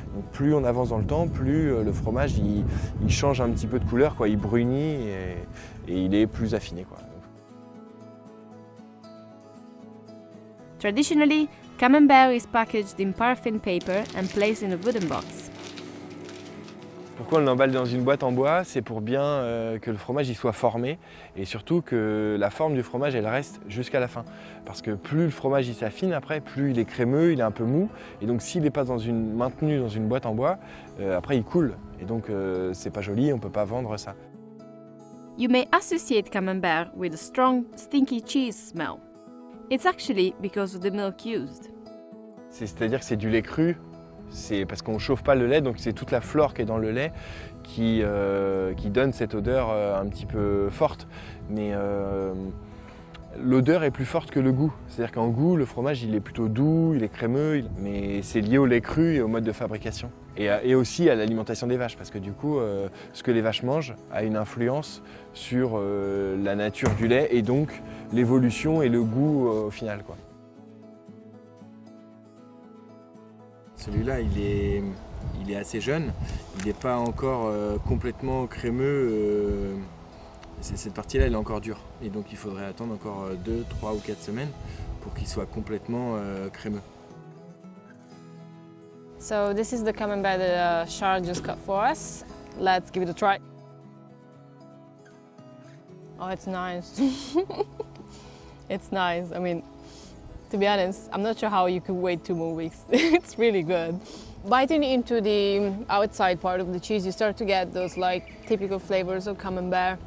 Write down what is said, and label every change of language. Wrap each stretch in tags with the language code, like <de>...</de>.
<fr>Donc plus on avance dans le temps, plus le fromage il change un petit peu de couleur, quoi, il brunit et il est plus affiné, quoi.</fr> <en>Traditionally, camembert is packaged in paraffin paper and placed in a wooden box.</en> <fr>Pourquoi on l'emballe dans une boîte en bois? C'est pour bien que le fromage il soit formé et surtout que la forme du fromage elle reste jusqu'à la fin. Parce que plus le fromage il s'affine après, plus il est crémeux, il est un peu mou et donc s'il n'est pas maintenu dans une boîte en bois, après il coule et donc c'est pas joli, on ne peut pas vendre ça.</fr> <en>You may associate camembert with a strong, stinky cheese smell. It's actually because of the milk used.</en> <fr>C'est-à-dire que c'est du lait cru. C'est parce qu'on ne chauffe pas le lait, donc c'est toute la flore qui est dans le lait qui donne cette odeur un petit peu forte. Mais l'odeur est plus forte que le goût. C'est-à-dire qu'en goût, le fromage il est plutôt doux, il est crémeux, mais c'est lié au lait cru et au mode de fabrication. Et aussi à l'alimentation des vaches, parce que du coup, ce que les vaches mangent a une influence sur la nature du lait et donc l'évolution et le goût au final, quoi. Celui-là, il est assez jeune, il n'est pas encore complètement crémeux. Cette partie-là, elle est encore dure. Et donc, il faudrait attendre encore 2, 3 ou 4 semaines pour qu'il soit complètement crémeux.</fr> <en>So this is the camembert that Charles just cut for us. Let's give it a try. Oh, it's nice. It's nice. I mean, to be honest, I'm not sure how you could wait 2 more weeks. It's really good. Biting into the outside part of the cheese, you start to get those like typical flavors of camembert.</en>